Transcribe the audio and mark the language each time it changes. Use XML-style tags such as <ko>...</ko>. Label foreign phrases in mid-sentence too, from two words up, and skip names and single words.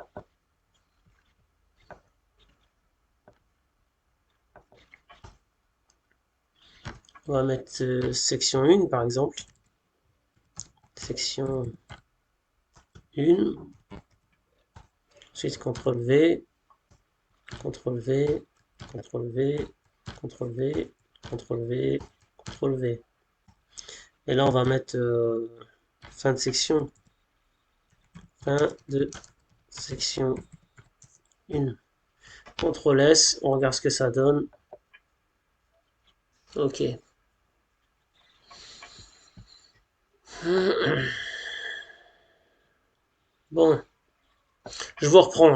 <fr>On va mettre section 1 par exemple. Section 1. Ensuite, CTRL V, CTRL V, CTRL V, CTRL V, CTRL V, CTRL V. Et là, on va mettre fin de section. Fin de section 1. CTRL S, on regarde ce que ça donne. Ok. Bon, je vous reprends.</fr>